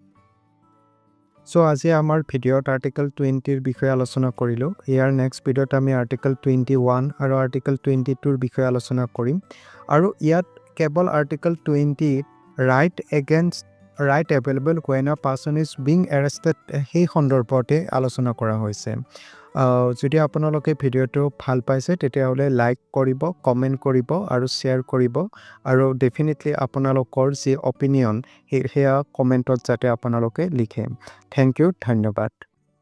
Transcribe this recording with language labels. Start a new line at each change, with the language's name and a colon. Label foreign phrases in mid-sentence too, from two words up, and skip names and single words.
Assamese: So আজি আমাৰ ভিডিঅ'ত Article 20 বিষয়ে আলোচনা কৰিলো। ইয়াৰ
English: next video'
Assamese: ত আমি Article 21 আৰু Article 22 বিষয়ে আলোচনা কৰিম। আৰু ইয়াত কেৱল
English: Article 20 right available when a person is being arrested
Assamese: সেই সন্দৰ্ভতে আলোচনা কৰা হৈছে। যদি আপোনালোকে ভিডিঅ'টো ভাল পাইছে তেতিয়াহ'লে লাইক কৰিব, কমেণ্ট কৰিব আৰু শ্বেয়াৰ কৰিব, আৰু ডেফিনেটলি আপোনালোকৰ যি অপিনিয়ন সেয়া কমেণ্টত যাতে আপোনালোকে লিখে।
English: thank you, ধন্যবাদ।